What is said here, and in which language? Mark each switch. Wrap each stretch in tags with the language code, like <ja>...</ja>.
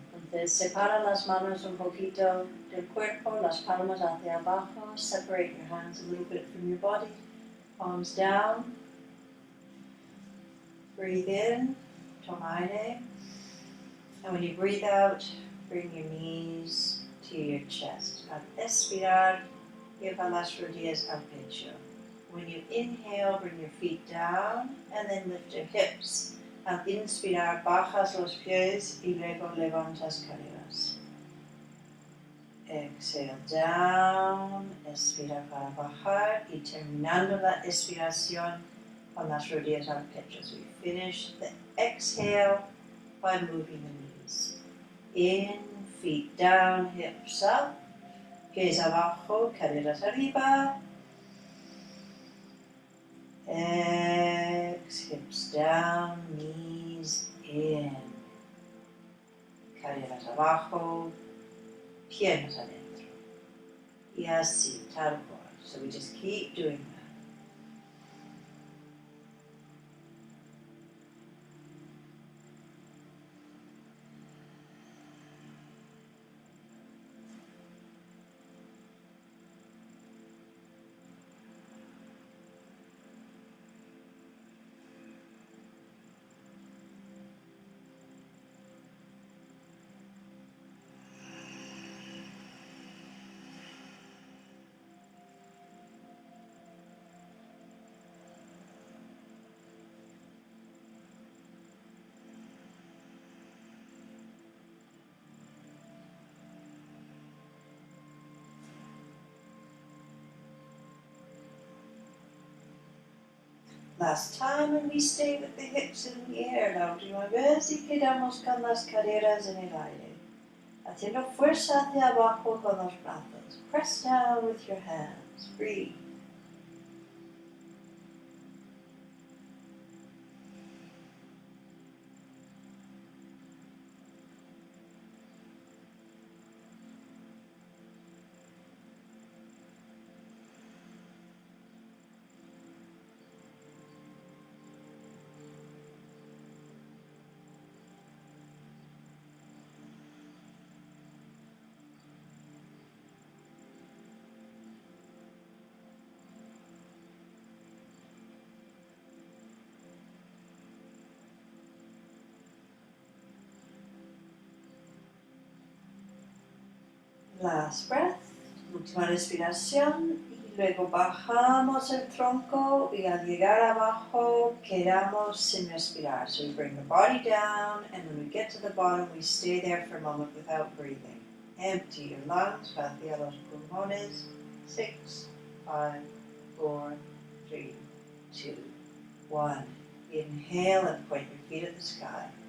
<es>Entonces, separa las manos un poquito del cuerpo, las palmas hacia abajo.</es> <en>Separate your hands a little bit from your body. Palms down. Breathe in,</en> <es>toma aire.</es> <en>And when you breathe out, bring your knees to your chest.</en> <es>Al expirar, lleva las rodillas al pecho.</es> <en>When you inhale, bring your feet down and then lift your hips.</en> <es>Al inspirar, bajas los pies y luego levantas caderas.</es> <en>Exhale down,</en> <es>expira para bajar y terminando la expiración con las rodillas al pecho.</es> <en>So we finish the exhale by moving the knees. In, feet down, hips up,</en> <es>pies abajo, caderas arriba.</es> <en>Exhale, hips down, knees in.</en> <es>Caderas abajo, piernas adentro. Y así, tal cual.</es> <en>So we just keep doing that. Last time, and we stay with the hips in the air.</en> <es>La última vez y quedamos con las caderas en el aire. Haciendo fuerza hacia abajo con los brazos.</es> <en>Press down with your hands. Breathe. Last breath,</en> <es>última respiración y luego bajamos el tronco y al llegar abajo quedamos sin respirar.</es> <en>So we bring the body down and when we get to the bottom we stay there for a moment without breathing. Empty your lungs,</en> <es>vacía los pulmones.</es> <en>6, 5, 4, 3, 2, 1. Inhale and point your feet at the sky.</en>